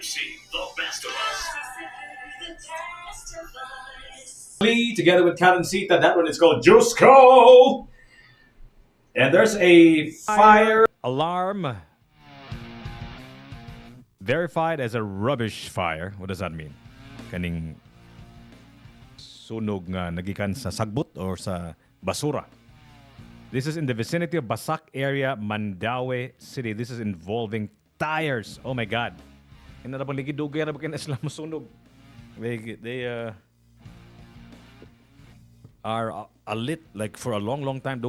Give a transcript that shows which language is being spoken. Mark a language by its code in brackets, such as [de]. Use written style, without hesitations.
[en] MC, the best of us. Lee together with Karencita. That one is called Jusco. And there's a fire Alarm verified as a rubbish fire. What does that mean? [ceb] Kaning sunog nga nagikan sa sagbot or sa basura. [en] This is in the vicinity of Basak area, Mandaue City. This is involving tires. Oh my God. [ceb] Ina na bang ligidugay na ba kayo na sila masunog? [en] They are lit like for a long time.